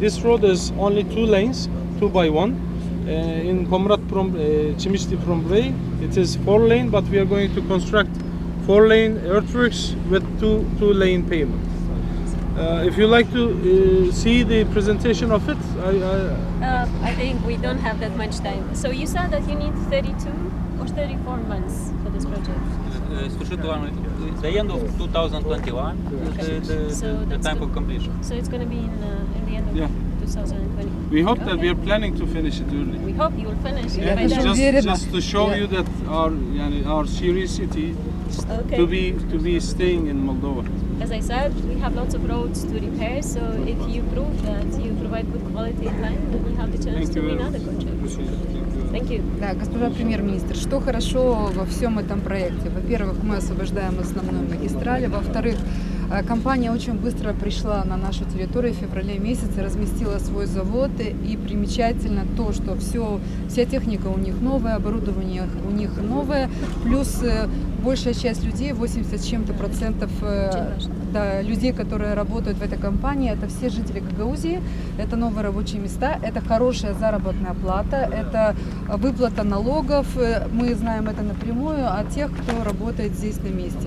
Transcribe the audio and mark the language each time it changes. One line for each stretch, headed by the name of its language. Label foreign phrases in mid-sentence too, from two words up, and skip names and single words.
English: This road is only 2 lanes, 2 by 1. In Komrate from Çemişli from Premyer, it is 4 lane, but we are going to construct 4 lane earthworks with 2 lane pavement. If you like to see the presentation of it, I think we don't have that much time. So you said that you need 32 or 34 months for this project.
Romanian: Sfârșitul anului,
English: the end of 2021 is the time for completion. So it's going to be in the end of 2020. we hope that we are planning to finish it early. We hope you will finish it Yeah, by then. just to show you that our seriousness Okay. to be staying in Moldova. As I said, we have lots of roads to repair, so if you prove that you provide good quality and time, then you have the chance Thank to you win very other much. contracts. Appreciate it. Thank you.
Russian: Да, госпожа премьер-министр, что хорошо во всем этом проекте? Во-первых, мы освобождаем основную магистраль, во-вторых, компания очень быстро пришла на нашу территорию в феврале месяце, разместила свой завод, и примечательно то, что вся техника у них новая, оборудование у них новое, плюс большая часть людей, 80 с чем-то процентов людей, которые работают в этой компании, это все жители Гагаузии, это новые рабочие места, это хорошая заработная плата, это выплата налогов, мы знаем это напрямую от тех, кто работает здесь на месте.